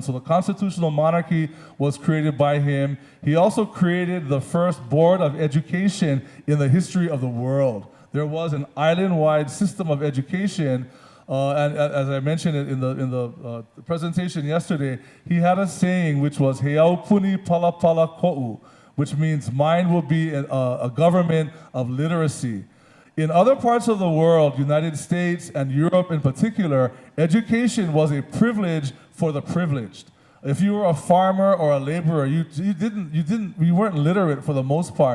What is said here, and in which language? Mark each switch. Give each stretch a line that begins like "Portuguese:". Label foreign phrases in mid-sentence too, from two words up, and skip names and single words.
English: So the constitutional monarchy was created by him. He also created the first board of education in the history of the world. There was an island-wide system of education. And as I mentioned in the presentation yesterday, he had a saying which was
Hawaiian: "Heau puni pala pala ko'u,"
English: which means mine will be a government of literacy. In other parts of the world, United States and Europe in particular, education was a privilege for the privileged. If you were a farmer or a laborer, you weren't literate for the most part.